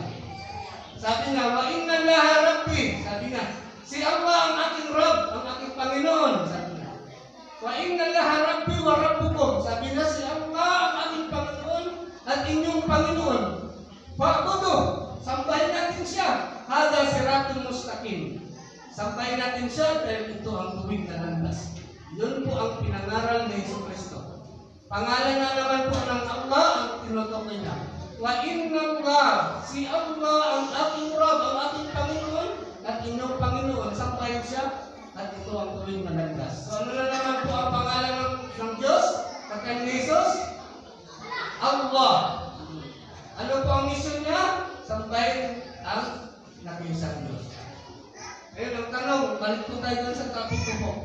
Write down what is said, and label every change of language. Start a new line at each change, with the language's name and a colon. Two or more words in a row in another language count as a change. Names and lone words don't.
Filipino: Sabi niya,
Arabic: وإن الله ربي.
Filipino: Sabi niya, si Allah ang aking Rabb, ang aking Panginoon. Sabi niya,
Arabic: وإن الله ربي وربكم.
Filipino: Sabi niya, si Allah ang aking Panginoon at inyong Panginoon. Fa'budu, sambahin natin siya.
Arabic: هذا صراط مستقيم.
Filipino: Sampayin natin siya dahil ito ang tuwid na landas. Yun po ang pinangaral ni Jesucristo. Pangalan na naman po ng Allah ang tinutukoy niya.
Arabic: وإن الله,
Filipino: si Allah ang aking Rabb, ang aking Panginoon, at inyong Panginoon. Sampayin siya, at ito ang tuwid na landas. So ano na naman po ang pangalan ng Diyos? Kaya ni Jesus? Allah. Ano po ang mission niya? Sampayin ang nag-iisang Diyos. Ngayon, ang tanong, balik po tayo doon sa topic ko po.